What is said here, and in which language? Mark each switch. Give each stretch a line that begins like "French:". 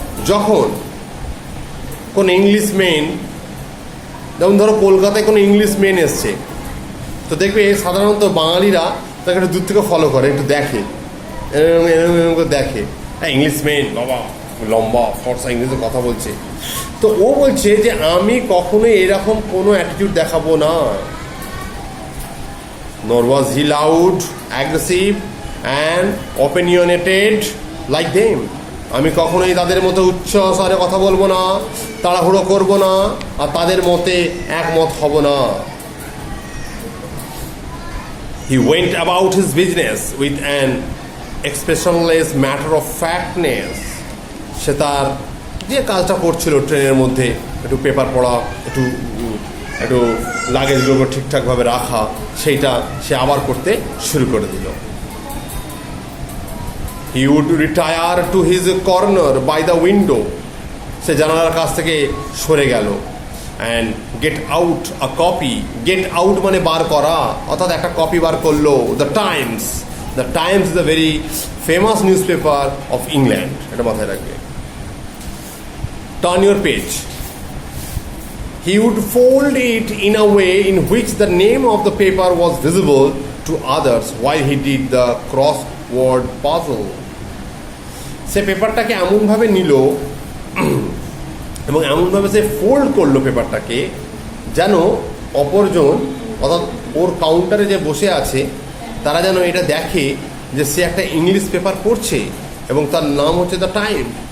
Bangla: যখন কোন English main, যেমন ধরো কলকাতায় কোনো ইংলিশ মেন এসছে, তো দেখবে সাধারণত বাঙালিরা তাকে একটু দূর থেকে ফলো করে, একটু দেখে, এরকম করে দেখে, হ্যাঁ ইংলিশ মেন বাবা লম্বা ফর্সা ইংলিশে কথা বলছে। তো ও বলছে যে আমি কখনোই এরকম কোনো অ্যাটিটিউড দেখাবো না।
English: nor was he loud, aggressive and opinionated like them.
Bangla: আমি কখনোই তাদের মতো উচ্চ স্বরে কথা বলবো না, তাড়াহুড়ো করবো না, আর তাদের মতে একমত হব না।
English: He went about his business with an expressionless matter of factness.
Bangla: সে তার যে কাজটা করছিল ট্রেনের মধ্যে, একটু পেপার পড়া, একটু লাগেজগুলো ঠিকঠাকভাবে রাখা, সেইটা সে আবার করতে শুরু করে দিল।
English: He would retire to his corner by the window.
Bangla: সে জানালার কাছ থেকে সরে গেল।
English: And get out a copy.
Bangla: Get out মানে বার করা, অর্থাৎ একটা কপি বার করলো।
English: The Times. The Times is a very famous newspaper of England.
Bangla: এটা মাথায় রাখবে।
English: Turn your page. He would fold it in a way in which the name of the paper was visible to others while he did the crossword puzzle.
Bangla: সে পেপারটাকে এমনভাবে নিল এবং এমনভাবে সে fold করলো পেপারটাকে যেন অপরজন, অর্থাৎ ওর কাউন্টারে যে বসে আছে তারা যেন এটা দেখে যে সে একটা ইংলিশ পেপার পড়ছে এবং তার নাম হচ্ছে দ্য টাইম।